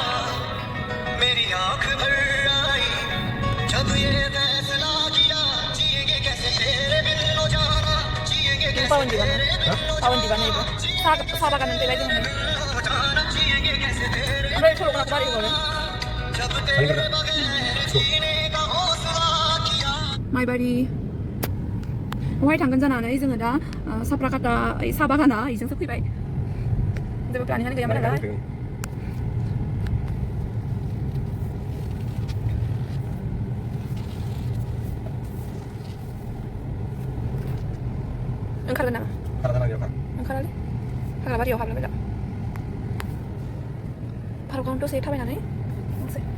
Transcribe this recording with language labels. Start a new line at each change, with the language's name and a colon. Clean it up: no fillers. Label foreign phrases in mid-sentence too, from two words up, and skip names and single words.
Hindi: मेरी आंख भर आई जब ये फैसला किया जिएंगे कैसे तेरे बिन नो जाना जिएंगे कैसे तेरे बिन नो जाना जिएंगे कैसे तेरे जब तेरे बगैर जीने का हौसला किया
English: My buddy
Bodo: बहाय थांगोन जानानै जोङो दा साप्राकाटा साहा बागाना इजोंसो फैबाय जेबो प्लानिङानो गैयामोन नालाय ओंखारगोन नामा ओंखारालै हाग्राबारियाव हाबलाबाय दा पार्कआवनो दसे थाबायनानै थांसै